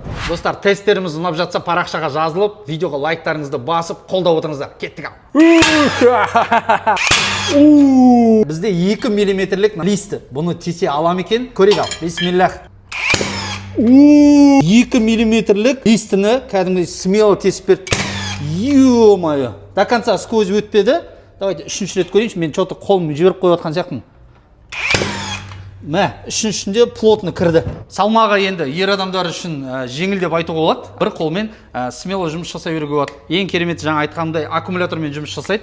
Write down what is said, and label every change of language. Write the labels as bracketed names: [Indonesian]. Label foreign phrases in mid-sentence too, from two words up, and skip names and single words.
[Kazakh] Достар, тесттеріміз ұнап жатса парақшаға жазылып, видеоға лайктарыңызды басып, қолдап отырыңыздар. Кеттік ал. Бізде 2 мм листі. Бұны тесе алам екен. Көрейік ал. Бисмиллах. 2 мм листіні кәдімгідей смело тесіп берді. [Russian] Ё-моё. До конца сквозь өтпеді. [Kazakh] Давайте үшінші рет көрейінші. Мен что-то қолымды жіберіп қойып жатқан сияқтымын. Мә, үшіншінде плотно кірді. Салмағы енді ер адамдар үшін жеңіл деп айтуға болады. Бір қолмен смело жұмыс жасай беруге болады. Ең кереметі жаңа айтқанымдай аккумулятормен жұмыс жасайды.